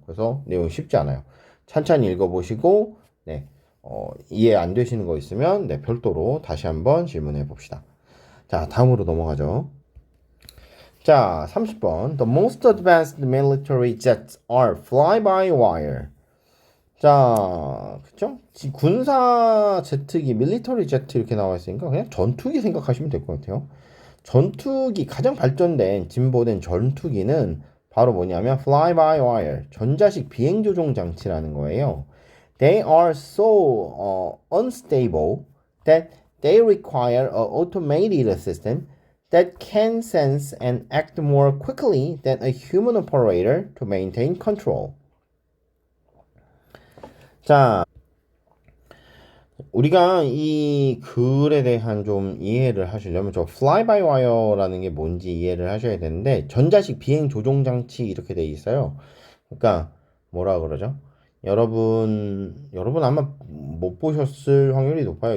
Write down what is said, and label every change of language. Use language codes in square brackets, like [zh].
[ko] 그래서 내용이 쉽지 않아요. 찬찬히 읽어보시고 이해 안 되시는 거 있으면 별도로 다시 한번 질문해 봅시다. 자, 다음으로 넘어가죠. 자, 30번. [en] The most advanced military jets are fly-by-wire. [ko] 자, 그쵸? 군사 제트기, 밀리터리 제트 이렇게 나와 있으니까 그냥 전투기 생각하시면 될 것 같아요. 전투기, 가장 발전된, 진보된 전투기는 바로 뭐냐면 fly-by-wire, 전자식 비행 조종 장치라는 거예요. [en] They are so unstable that they require an automated system that can sense and act more quickly than a human operator to maintain control. [ko] 자, 우리가 이 글에 대한 좀 이해를 하시려면 저 fly by wire라는 게 뭔지 이해를 하셔야 되는데 전자식 비행 조종 장치 이렇게 돼 있어요. 그러니까 뭐라 그러죠? 여러분 아마 못 보셨을 확률이 높아요.